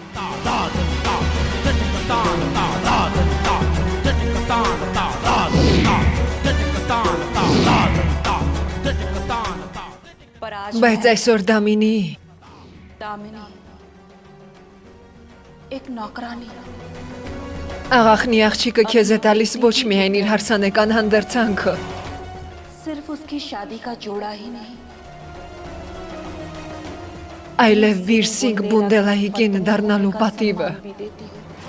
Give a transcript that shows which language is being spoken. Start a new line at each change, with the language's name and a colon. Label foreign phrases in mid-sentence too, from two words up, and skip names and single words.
Armenian: Բայց այսօր Դամինի
Hindi: दामिनी एक नौकरानी
Armenian: աղախնի աղջիկը քեզ է տալիս ոչ միայն իր հարսանեկան հանդերձանքը,
Hindi: सिर्फ उसकी शादी का जोड़ा ही नहीं
Armenian: այլև Վիրսինգ Բունդելայի կին դառնալու պատիվը։
Hindi: भी देती हूँ